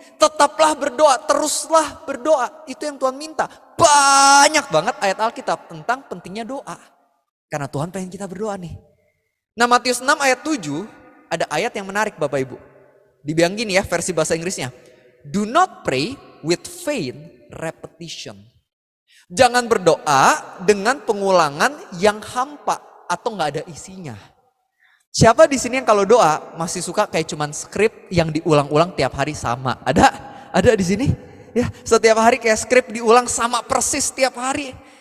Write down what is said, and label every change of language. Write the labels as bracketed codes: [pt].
[id] Tetaplah berdoa, teruslah berdoa. Itu yang Tuhan minta. Banyak banget ayat Alkitab tentang pentingnya doa. Karena Tuhan pengen kita berdoa nih. Nah Matius 6 ayat 7 ada ayat yang menarik Bapak Ibu. Dibilang gini ya versi bahasa Inggrisnya. [en] Do not pray with vain repetition. [id] Jangan berdoa dengan pengulangan yang hampa atau gak ada isinya. Siapa di sini yang kalau doa masih suka kayak cuman skrip yang diulang-ulang tiap hari sama? Ada? Ada di sini? Ya, setiap hari kayak skrip diulang sama persis tiap hari.